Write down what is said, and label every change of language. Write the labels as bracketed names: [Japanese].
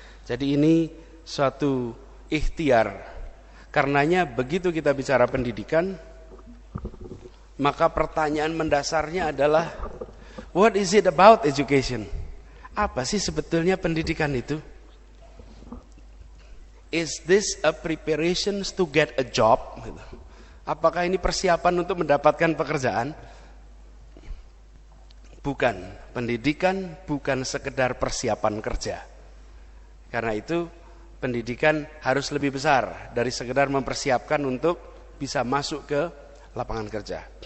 [Indonesian] Jadi ini suatu ikhtiar. Karenanya begitu kita bicara pendidikan, maka pertanyaan mendasarnya adalah, [English] what is it about education? [Indonesian] Apa sih sebetulnya pendidikan itu? [English] Is this a preparation to get a job? [Indonesian] Apakah ini persiapan untuk mendapatkan pekerjaan? Bukan. Pendidikan bukan sekedar persiapan kerja. Karena itu pendidikan harus lebih besar dari sekedar mempersiapkan untuk bisa masuk ke lapangan kerja.